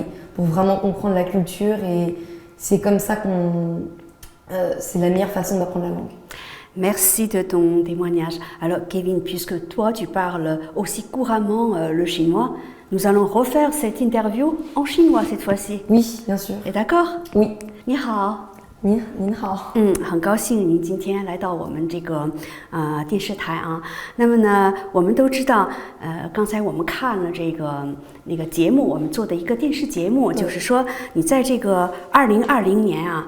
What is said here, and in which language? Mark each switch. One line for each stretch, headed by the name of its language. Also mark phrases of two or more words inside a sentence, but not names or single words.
French: Pour vraiment comprendre la culture et c'est comme ça c'est la meilleure façon d'apprendre la langue. Merci de ton témoignage. Alors, Kevin, puisque toi, tu parles aussi couramment le chinois, nous allons refaire cette interview en chinois cette fois-ci. Oui, bien sûr. Et d'accord? Oui.
Chinese: 你好。您好。很高兴您今天来到我们这个电视台啊。那么呢，我们都知道，刚才我们看了那个节目，我们做的一个电视节目，就是说你在这个2020年啊。